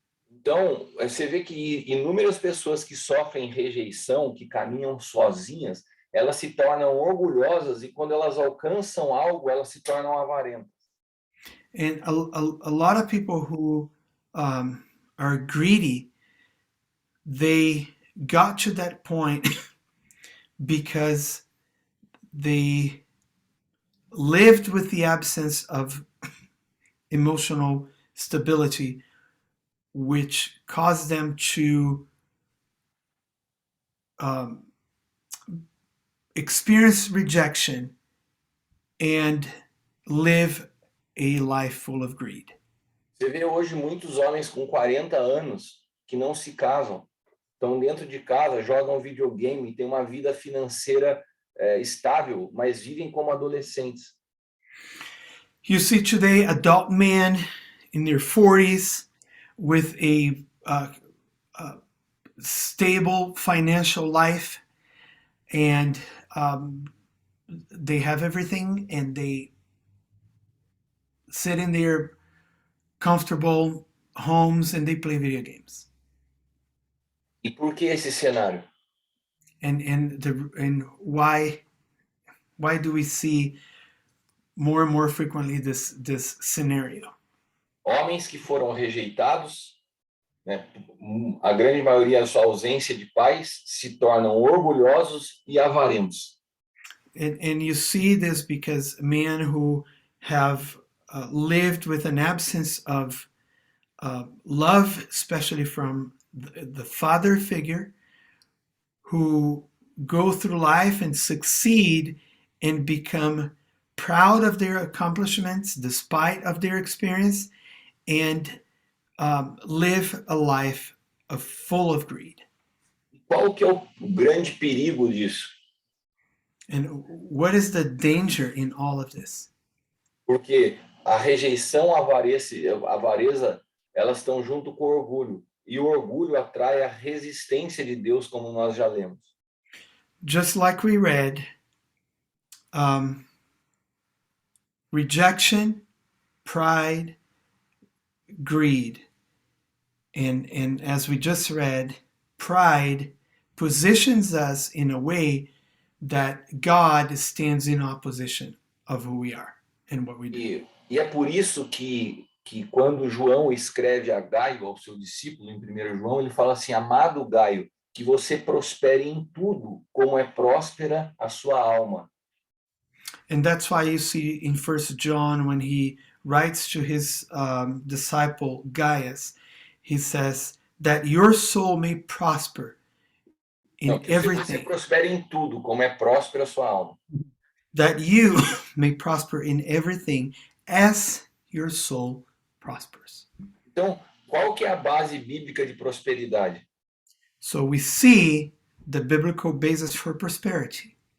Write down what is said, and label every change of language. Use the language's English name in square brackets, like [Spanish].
[Portuguese] Então, você vê que inúmeras pessoas que sofrem rejeição, que caminham sozinhas, elas se tornam orgulhosas e quando elas alcançam algo, elas se tornam avarentas. [English] And a lot of people who are greedy, they got to that point because they lived with the absence of emotional stability, which caused them to experience rejection and live a life full of greed. [Portuguese] Você vê hoje muitos homens com 40 anos que não se casam estão dentro de casa, jogam videogame, têm uma vida financeira estável, mas vivem como adolescentes. [English] You see today adult men in their 40s with a stable financial life, and they have everything, and they sit in their comfortable homes and they play video games. [Portuguese] E por que esse cenário? [English] And why do we see more and more frequently this scenario? [Portuguese] Homens que foram rejeitados, né, a grande maioria, a sua ausência de pais, se tornam orgulhosos e avarentos. [English] And you see this because men who have lived with an absence of love, especially from the father figure, who go through life and succeed and become proud of their accomplishments despite of their experience, and live a life full of greed. [Portuguese] Qual que é o grande perigo disso? [English] And what is the danger in all of this? [Portuguese] Porque a rejeição, a avareza, elas estão junto com o orgulho. E o orgulho atrai a resistência de Deus, como nós já lemos. [English] Just like we read, rejection, pride, greed. And as we just read, pride positions us in a way that God stands in opposition of who we are and what we do. [Portuguese] E é por isso que quando João escreve a Gaio, ao seu discípulo, em 1 João, ele fala assim: amado Gaio, que você prospere em tudo, como é próspera a sua alma. [English] And that's why you see in 1 John, when he writes to his disciple Gaius, he says that your soul may prosper in everything. [Portuguese] Que você prospere em tudo, como é próspera a sua alma. [English] That you may prosper in everything as your soul prospers. [Portuguese] Então, qual que é a base bíblica de prosperidade? [English] So we see the biblical basis for prosperity.